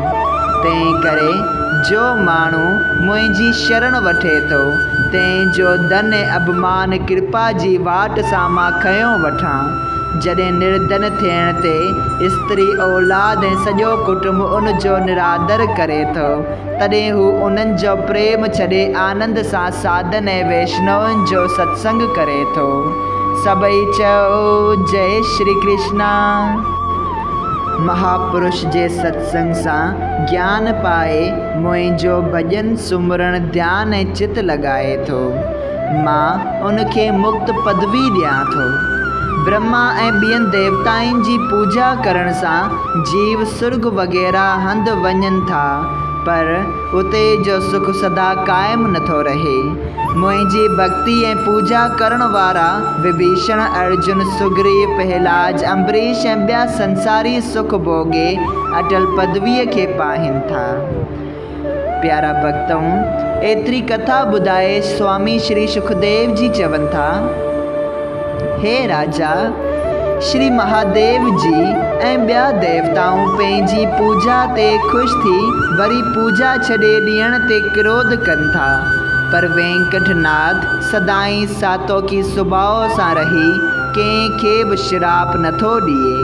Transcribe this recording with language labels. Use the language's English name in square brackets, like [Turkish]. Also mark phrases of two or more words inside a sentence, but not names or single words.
[Sindhi] तंहिं करे जो माण्हू मुंहिंजी शरण वठे थो, तंहिंजो धन ऐं अभिमान कृपा जी वाट सां मां खयो वठां। जॾहिं निर्धन थियण ते स्त्री औलाद ऐं सॼो कुटुंब उन जो निरादर करे थो, तॾहिं हू उन्हनि जो प्रेम छॾे आनंद सां साधन ऐं वैष्णवनि जो सत्संग करे थो। सबई चओ जय श्री कृष्णा। महापुरुष जे सत्संग सां ज्ञान पाए मुंहिंजो भॼन सुमरण ध्यान ऐं चित लॻाए थो, मां उनखे मुक्त पदवी ॾियां थो। ब्रह्मा ऐं ॿियनि देवताउनि जी पूजा करण सां जीव सुर्ग वग़ैरह हंधि वञनि था, पर उते जो सुख सदा क़ाइमु नथो रहे। मुंहिंजी भक्ति ऐं पूजा करण वारा विभीषण, अर्जुन, सुग्रीव, प्रहलाद, अम्बरीश ऐं ॿिया संसारी सुख भोगे अटल पदवीअ खे पाहिनि था। प्यारा भक्तों, एतिरी कथा ॿुधाए स्वामी श्री सुखदेव जी चवनि था, हे राजा, श्री महादेव जी ऐं ॿिया देवताऊं पंहिंजी पूजा ते ख़ुशि थी वरी पूजा छॾे ॾियण ते क्रोध कनि था, पर वेंकटनाथ सदाईं सातोकी सुभाउ सां रही कंहिंखे बि श्राप नथो ॾिए।